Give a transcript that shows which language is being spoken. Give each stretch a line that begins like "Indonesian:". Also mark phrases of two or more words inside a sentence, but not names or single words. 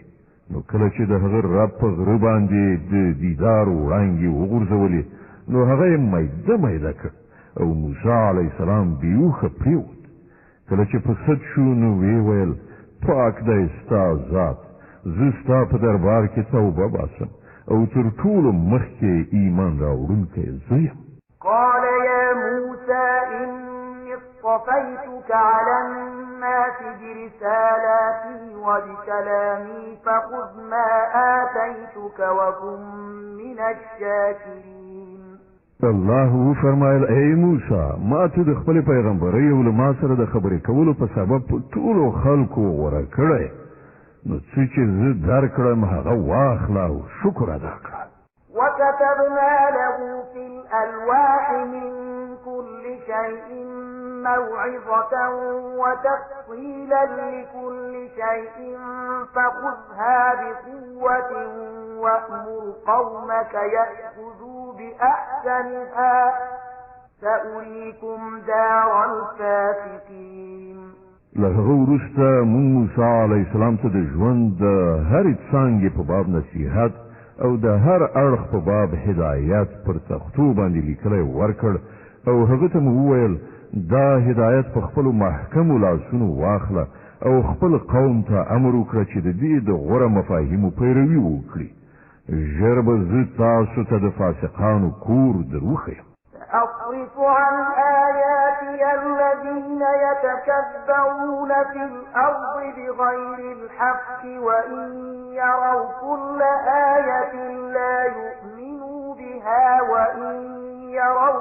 Pashto: نو کله چې د هغه رب په غره باندې د دیدار وړانګې وغورځولې نو هغه یې میده میده کړ او موسی
Arabic: علیه السلام
Pashto: بیوخه پریوت. کله چې په سد شو نو ویې ویل پاک دی ستا ذات، زه ستا په دربار کې توبه باسم او تر ټولو مخکې ایمان راوړونکی زه یم.
Arabic: قال يا موسى إني اصطفيتك على الناس برسالاتي وبكلامي فخذ ما آتيتك وكن من الشاكرين.
Pashto: الله فرمایل ای موسی ما ته د خپل پیغمبرۍ او له ما سره د خبرې کولو په سبب ټولو خلکو غوره کړی، نو څه چې زه درکړم هغه واخله او شکر ادا کړه.
Arabic: وكتبنا له في الألواح من كل شيء موعظة وتفصيلا لكل شيء فخذها بقوة وأمر قومك يأخذوا بأحسنها سأريكم دار الفاسقين.
Pashto: له هغه وروسته مونږ موسی
Arabic: علیه السلام
Pashto: ته د ژوند د هرې څانګې په باب نصیحت او د هر اړخ په باب هدایت پر تختو باندې لیکلی ورکړ او هغه ته مو وویل دا هدایت په خپلو محکمو لاسونو واخله او خپل قوم ته امر وکړه چې د دې د غوره مفاهیمو پیروي وکړي. ژر به زه تاسو ته د فاسقانو کور در وښیم.
Arabic: أصرف عن آياتي الذين يتكبرون في الأرض بغير الحق وإن يروا كل آية لا يؤمنوا بها وإن يروا